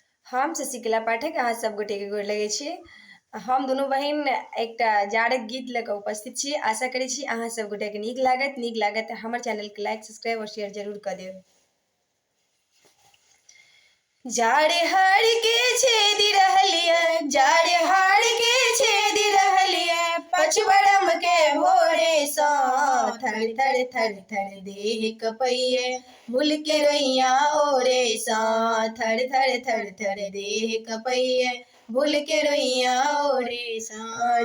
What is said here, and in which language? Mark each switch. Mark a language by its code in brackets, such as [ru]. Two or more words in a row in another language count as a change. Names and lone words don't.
[mai] हम शशिकला पाठक अहाँ सब गोटे के गोर लगै छी। हम दुनू बहिन एकटा जाड़क गीत लऽ कऽ उपस्थित छी। आशा करै छी अहाँ सब गोटे के नीक लागत तऽ हमर चैनल के [en] like subscribe [mai] और शेयर जरूर कऽ देब। जाड़े हाड़ के छेदी रहलिया, जाड़े हाड़ के छेदी रहलिया, पचबरम के भोरे सा थर थर थर थर देह कपैये, भूल के रोइया ओरे सा थर थर थर थर देह कपैये, भूल के रोइया ओरे सा।